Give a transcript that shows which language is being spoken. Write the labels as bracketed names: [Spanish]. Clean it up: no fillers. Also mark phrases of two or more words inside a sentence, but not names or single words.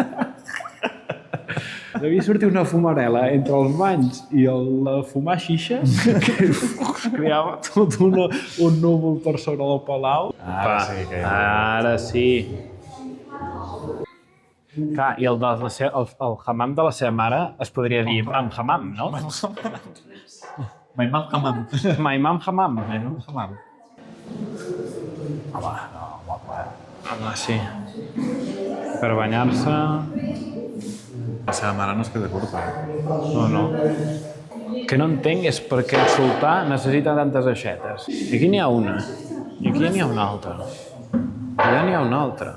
[Catalan] Devia sortir una fumarela entre els banys i el fumar xixa que es creava tot un núvol per sobre del palau. Ara sí. Clar, i el hammam de la seva mare es podria dir Imam Hammam, no? Maimam Hammam. Maimam Hammam. Maimam Hammam. Home, sí. Per banyar-se... La seva mare no es queda curta. No. El que no entenc és per què el sultà necessita tantes aixetes. I aquí n'hi ha una. I aquí n'hi ha una altra. Allà n'hi ha una altra.